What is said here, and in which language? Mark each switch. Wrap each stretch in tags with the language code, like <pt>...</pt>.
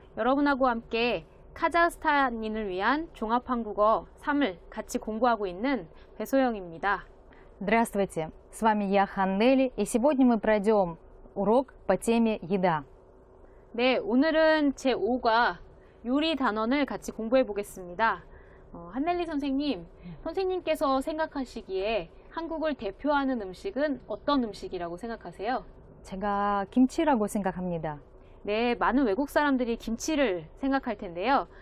<ko>여러분하고 함께 카자흐스탄인을 위한 종합한국어 3을 같이 공부하고 있는 배소영입니다.</ko> <ru>Здравствуйте, с вами я, Ханнели, и сегодня мы пройдем урок по теме «Еда».</ru> <ko>네, 오늘은 제5과 요리 단원을 같이 공부해 보겠습니다. 한넬리 선생님, 선생님께서 생각하시기에 한국을 대표하는 음식은 어떤 음식이라고 생각하세요? 제가 김치라고 생각합니다. 네, 많은 외국 사람들이 김치를 생각할 텐데요.</ko>